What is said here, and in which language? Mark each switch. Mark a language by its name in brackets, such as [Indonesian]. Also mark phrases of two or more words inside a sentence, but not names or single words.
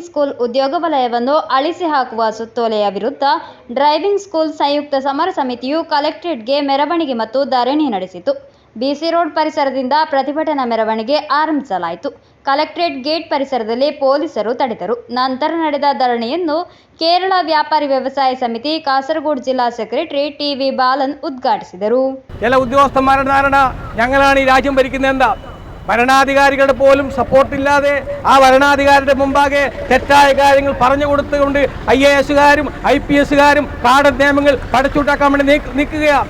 [Kannada] ಸ್ಕೂಲ್ ಉದ್ಯೋಗ ವಲಯವನ್ನು ಅಳಿಸಿ ಹಾಕುವ ಸುತ್ತೋಲೆಯ ವಿರುದ್ಧ ಡ್ರೈವಿಂಗ್ ಸ್ಕೂಲ್ ಸಂಯುಕ್ತ ಸಮರ ಸಮಿತಿಯು ಕಲೆಕ್ಟರೇಟ್ಗೆ ಮೆರವಣಿಗೆ ಮತ್ತು ಧರಣಿ ನಡೆಸಿತು. ಬಿಸಿ ರೋಡ್ ಪರಿಸರದಿಂದ ಪ್ರತಿಭಟನಾ ಮೆರವಣಿಗೆ ಆರಂಭಿಸಲಾಯಿತು. ಕಲೆಕ್ಟರೇಟ್ ಗೇಟ್ ಪರಿಸರದಲ್ಲಿ ಪೊಲೀಸರು ತಡೆದರು. ನಂತರ ನಡೆದ ಧರಣಿಯನ್ನು ಕೇರಳ വ്യാപാരി വ്യവസായ സമിതി കാസർഗോഡ് ജില്ലാ സെക്രട്ടറി ടി.വി. ബാലൻ ഉദ്ഘാടിಸಿದರು. [Malayalam] ചില ഉദ്യോഗസ്ഥന്മാരുടെ ധാരണ ഞങ്ങളാണ് ഈ രാജ്യം ഭരിക്കുന്നതെന്താ, ഭരണാധികാരികളുടെ പോലും സപ്പോർട്ടില്ലാതെ ആ ഭരണാധികാരിയുടെ മുമ്പാകെ തെറ്റായ കാര്യങ്ങൾ പറഞ്ഞു കൊടുത്തുകൊണ്ട് IAS-കാരും IPS-കാരും കാടൻ നിയമങ്ങൾ പടച്ചുണ്ടാക്കാൻ വേണ്ടി നിൽക്കുകയാണ്.